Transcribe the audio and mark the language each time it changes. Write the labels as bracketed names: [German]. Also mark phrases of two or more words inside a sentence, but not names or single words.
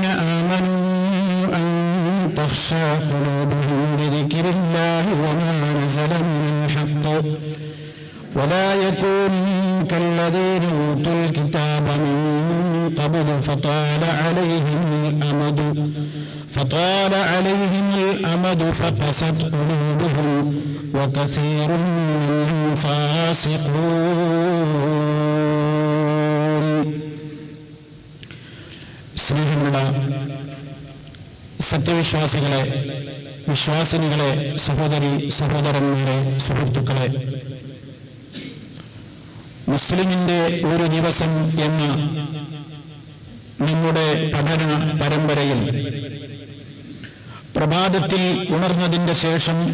[Arabic] آمنوا أن تخشع قلوبهم لذكر الله وما نزل من الحق ولا يكونوا كالذين أوتوا الكتاب من قبل فطال عليهم الأمد فقست قلوبهم وكثير منهم فاسقون. [Malayalam] സ്നേഹമുള്ള സത്യവിശ്വാസികളെ, വിശ്വാസിനികളെ, സഹോദരി സഹോദരന്മാരെ, സുഹൃത്തുക്കളെ, മുസ്ലിമിന്റെ ഒരു ദിവസം എന്ന നമ്മുടെ പഠന പരമ്പരയിൽ പ്രഭാതത്തിൽ ഉണർന്നതിന്റെ ശേഷം